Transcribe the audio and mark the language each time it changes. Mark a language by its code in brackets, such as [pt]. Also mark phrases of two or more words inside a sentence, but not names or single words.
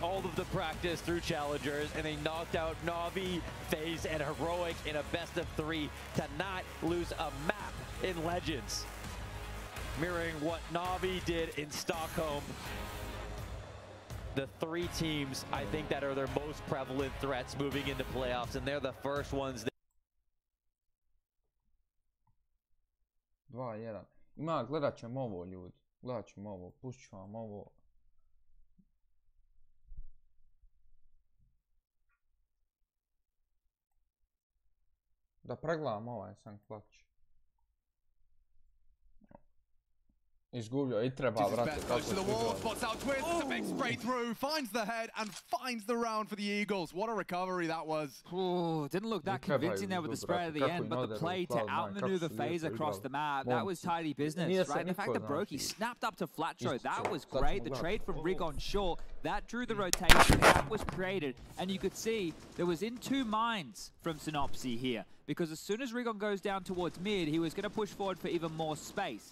[en] All of the practice through Challengers, and they knocked out Na'Vi, FaZe, and Heroic in a best-of-3 to not lose a map in Legends. Mirroring what Na'Vi did in Stockholm. The three teams, I think, that are their most prevalent threats moving into playoffs, and they're the first ones that 2-1. [hr] Ima, gledat ćemo ovo, ljudi. Gledat ćemo ovo, pustit ću vam ovo. Da pregledam ovaj sam klać. Izgubio I treba vratiti. [en] To the wall, spots out Twist, a big spray through, finds the head and finds the round for the Eagles. What a recovery that was. Oh, didn't look that convincing there with the spray at the end, but the play to outmaneuver FaZe across the map, that was tidy business, right? And the fact that Brokey snapped up to Flatro, that was great. The trade from Rig on short, that drew the rotation, that was created, and you could see there was in two minds from Synopsy here, because as soon as Rigon goes down towards mid, he was going to push forward for even more space.